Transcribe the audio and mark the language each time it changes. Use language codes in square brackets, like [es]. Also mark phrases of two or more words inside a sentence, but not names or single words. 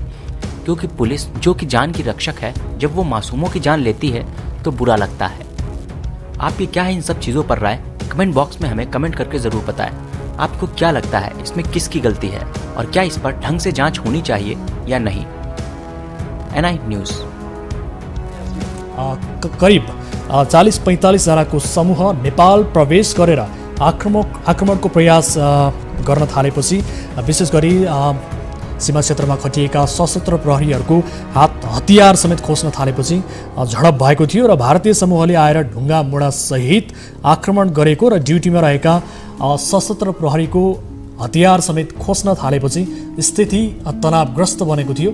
[hi] क्योंकि पुलिस, जो कि जान की रक्षक है, जब वो मासूमों की जान लेती है तो बुरा लगता है। आपकी क्या है इन सब चीज़ों पर राय? कमेंट बॉक्स में हमें कमेंट करके ज़रूर बताएं। आपको क्या लगता है इसमें किसकी गलती है और क्या इस पर ढंग से जांच होनी चाहिए या नहीं? NI न्यूज़। [ne] करिब 40-45 जनाको समूह नेपाल प्रवेश गरेर आक्रमणको प्रयास गर्न थालेपछि विशेष गरी सीमा क्षेत्रमा खटिएका सशस्त्र प्रहरीहरूको हतियार समेत खोज्न थालेपछि झडप भएको थियो र भारतीय समूहले आएर ढुङ्गा मुढा सहित आक्रमण गरेको र ड्युटीमा रहेका सशस्त्र प्रहरीको हतियार समेत खोज्न थालेपछि स्थिति तनावग्रस्त बनेको थियो।